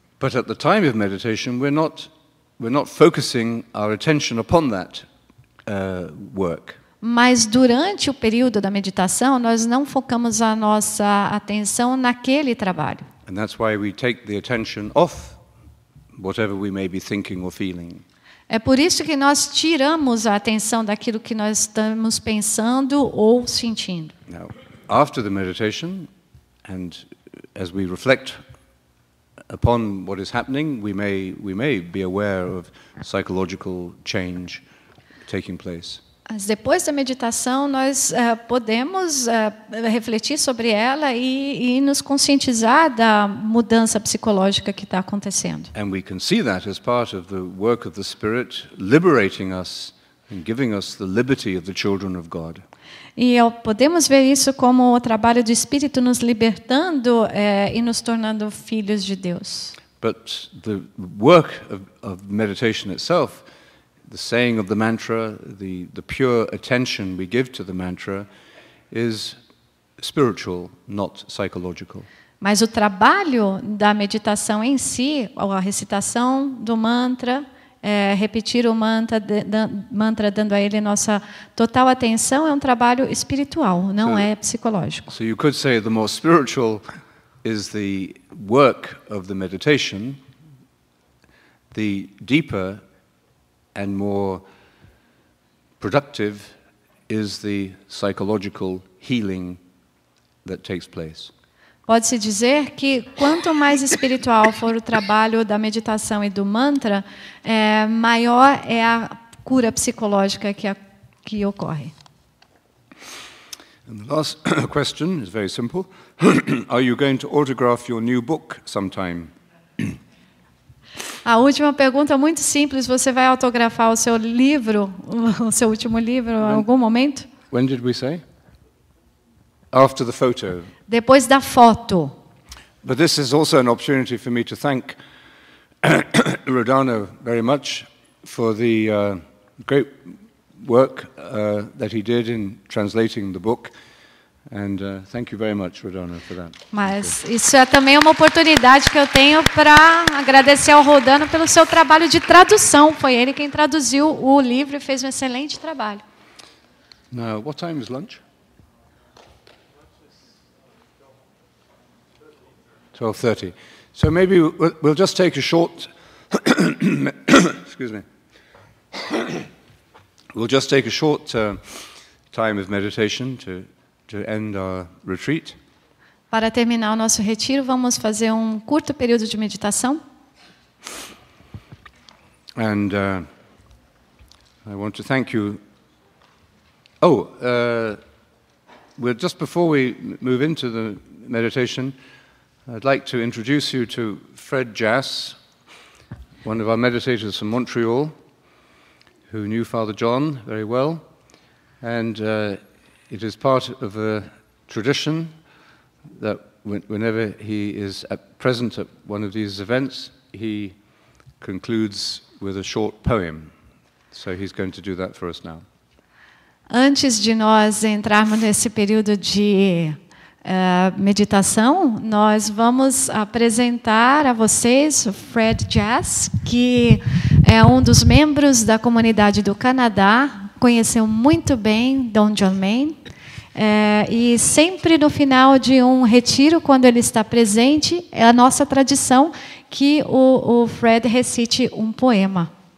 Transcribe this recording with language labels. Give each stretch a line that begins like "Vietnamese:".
English: But at the time of meditation, we're not focusing our attention upon that work.
Portuguese: Mas durante o período da meditação, nós não focamos a nossa atenção naquele trabalho.
English: And that's why we take the attention off whatever we may be thinking or feeling.
Portuguese: É por isso que nós tiramos a atenção daquilo que nós estamos pensando ou sentindo.
English: Now, after the meditation, and as we reflect upon what is happening, we may be aware of psychological change taking place.
Portuguese: Mas depois da meditação, nós podemos refletir sobre ela e nos conscientizar da mudança psicológica que está acontecendo.
English: And we can see that as part of the work of the Spirit, liberating us and giving us the liberty of the children of God.
Portuguese: E podemos ver isso como o trabalho do Espírito nos libertando e nos tornando filhos de Deus.
English: But the work of meditation itself, the saying of the mantra, the pure attention we give to the mantra, is spiritual, not psychological.
Portuguese: Mas o trabalho da meditação em si, a recitação do mantra, repetir o mantra dando a ele nossa total atenção, é um trabalho espiritual, não é psicológico.
English: So you could say the more spiritual is the work of the meditation, the deeper and more productive is the psychological healing that takes place.
Portuguese: Pode-se dizer que quanto mais espiritual for o trabalho da meditação e do mantra, maior é a cura psicológica que ocorre.
English: And the last question is very simple. Are you going to autograph your new book sometime?
Portuguese: A última pergunta é muito simples. Você vai autografar o seu livro, o seu último livro, em algum momento?
English: When did we say? After the photo.
Portuguese: Depois da foto.
English: But this is also an opportunity for me to thank Rodano very much for the great work that he did in translating the book. And thank you very much, Rodano, for that.
Portuguese: Mas isso é também uma oportunidade que eu tenho para agradecer ao Rodano pelo seu trabalho de tradução. Foi ele quem traduziu o livro e fez um excelente trabalho.
English: Now, what time is lunch? 12:30. So maybe we'll just take a short excuse me. We'll just take a short time of meditation to end our retreat.
Portuguese: Para terminar o nosso retiro, vamos fazer um curto período de meditação.
English: And I want to thank you. Well, just before we move into the meditation, I'd like to introduce you to Fred Jass, one of our meditators from Montreal, who knew Father John very well. And it is part of a tradition that whenever he is present at one of these events, he concludes with a short poem. So he's going to do that for us now.
Portuguese: Antes de nós entrarmos nesse período de meditação, nós vamos apresentar a vocês o Fred Jass, que é um dos membros da comunidade do Canadá, conheceu muito bem Dom John Main, e sempre no final de um retiro, quando ele está presente, é a nossa tradição que o Fred recite um poema.